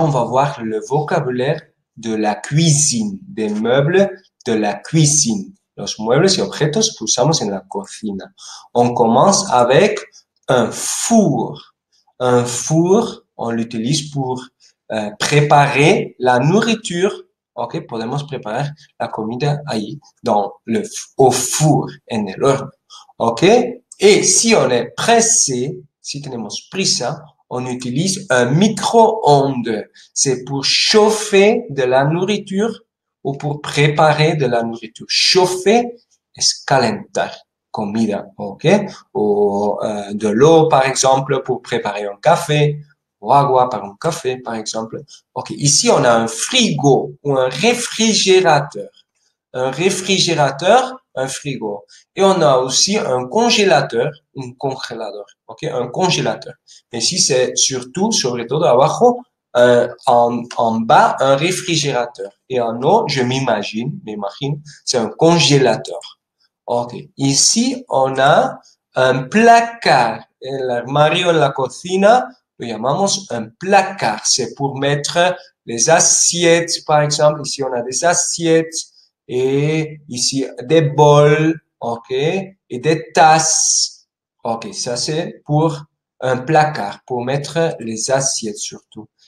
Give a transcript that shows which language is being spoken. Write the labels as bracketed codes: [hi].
[fr] voir le vocabulaire de la cuisine, des meubles de la cuisine. [es] Los muebles y objetos que usamos en la cocina. [fr] On commence avec un four. Un four, on l'utilise pour préparer la nourriture. [es] Ok, podemos preparar la comida ahí, [fr] au four, [es] en el horno. [fr] Ok, et si on est pressé, [es] si tenemos prisa, [fr] on utilise un micro-ondes. C'est pour chauffer de la nourriture ou pour préparer de la nourriture. [es] Chauffer es calentar comida, ok? [fr] Ou de l'eau, par exemple, pour préparer un café, ou [es] agua para un café, [fr] par exemple. Ok, ici on a un frigo ou un réfrigérateur. Un réfrigérateur, un frigo. Et on a aussi un congélateur, un congelador, ok? Un congélateur. Ici c'est surtout, [es] sobre todo abajo, [fr] en bas, un réfrigérateur. Et en haut, je m'imagine, c'est un congélateur. Ok. Ici, on a un placard. [es] El armario en la cocina lo llamamos un placard. [fr] C'est pour mettre les assiettes, par exemple. Ici, on a des assiettes et ici des bols, ok, et des tasses. Ok, ça c'est pour un placard, pour mettre les assiettes surtout.